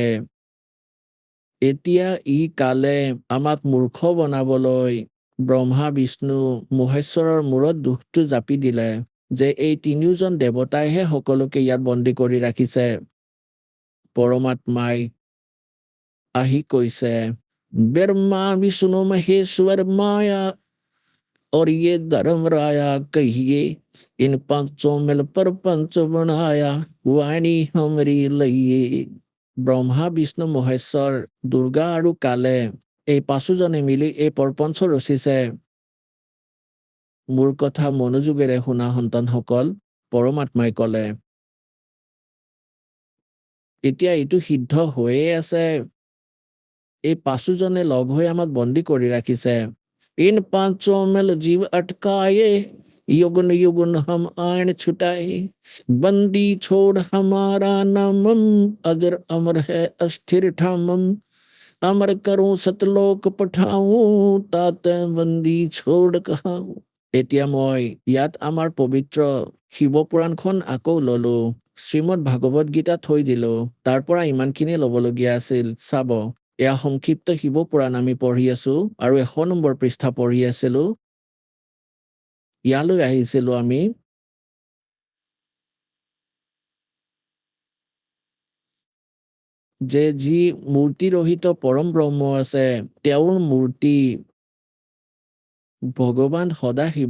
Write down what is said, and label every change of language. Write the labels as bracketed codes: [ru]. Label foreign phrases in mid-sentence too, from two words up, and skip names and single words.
[as] এতিয়া ই কালে আমাক মূৰ্খ বনাবলৈ ব্ৰহ্মা বিষ্ণু মহেশ্বৰৰ মূৰত দুখটো জাপি দিলে যে এই তিনিওজন দেৱতাইহে সকলোকে ইয়াত বন্দী কৰি ৰাখিছে। পৰমাত্মাই আহি কৈছে, ব্ৰহ্মা বিষ্ণু মহেশ্বৰ মায়া [hi] और ये धर्म राया कहिए इन पांचों मिल पर पंच बनाया वाणी हमरी लइए। [as] ব্ৰহ্মা বিষ্ণু মহেশ্বৰ দুৰ্গা আৰু কালে এই পাঁচোজনে মিলি এই প্ৰপঞ্চ ৰচিছে। মোৰ কথা মনোযোগেৰে শুনা সন্তানসকল, পৰমাত্মাই কলে। এতিয়া এইটো সিদ্ধ হৈয়ে আছে, এই পাঁচোজনে লগ হৈ আমাক বন্দী কৰি ৰাখিছে। [hi] इन पांचों मिल जीव अटकाए युगन युगन हम आन छुटाए बंदी छोड़ हमारा नामम अजर अमर है अस्थिर ठामम अमर करूं सतलोक पठाऊं ताते बंदी छोड़ कहाऊं। [as] এতিয়া মই ইয়াত আমাৰ পবিত্ৰ শিৱপুৰাণখন আকৌ ললো, শ্ৰীমদ ভাগৱত গীতা থৈ দিলো, তাৰ পৰা ইমানখিনি ল'বলগীয়া আছিল। চাব, এয়া সংক্ষিপ্ত শিৱপুৰাণ আমি পঢ়ি আছো আৰু 100 নম্বৰ পৃষ্ঠা পঢ়ি আছিলো। ইয়ালৈ আহিছিলো আমি যে যি মূৰ্তিৰহিত পৰম ব্ৰহ্ম আছে, তেওঁৰ মূৰ্তি ভগৱান সদাশিৱ।